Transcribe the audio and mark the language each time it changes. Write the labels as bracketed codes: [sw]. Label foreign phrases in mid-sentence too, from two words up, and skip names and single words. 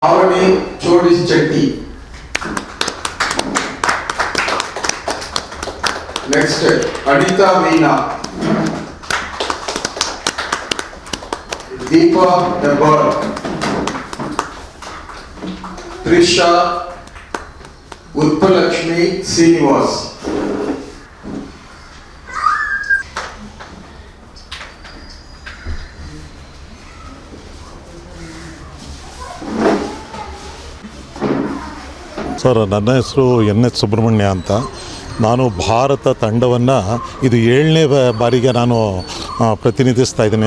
[en] Avani Chodis Chetty. Next, Anita Veena. Deepa Nabar. Trisha Utpalakshmi Srinivas. [kn] ಸರ್, ನನ್ನ ಹೆಸರು NS ಸುಬ್ರಹ್ಮಣ್ಯ ಅಂತ. ನಾನು ಭಾರತ ತಂಡವನ್ನು ಇದು 7ನೇ ಬಾರಿಗೆ ನಾನು ಪ್ರತಿನಿಧಿಸ್ತಾ ಇದ್ದೀನಿ.